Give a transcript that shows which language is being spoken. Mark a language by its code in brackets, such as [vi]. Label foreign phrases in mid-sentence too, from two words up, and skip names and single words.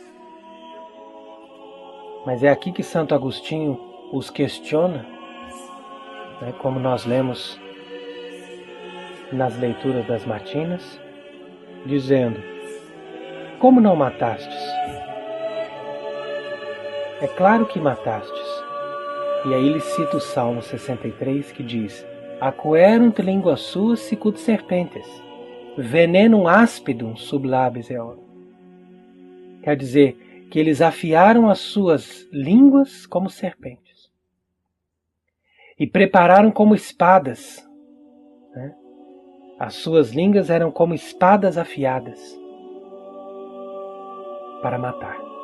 [pt] Mas é aqui que Santo Agostinho os questiona, né, como nós lemos nas leituras das matinas, dizendo: como não matastes? É claro que matastes. E aí ele cita o Salmo 63, que diz: [la] Aquerunt língua suas sicut serpentes, venenum áspidum sub labes eorum. [pt] Quer dizer que eles afiaram as suas línguas como serpentes e prepararam como espadas, né? As suas línguas eram como espadas afiadas para matar.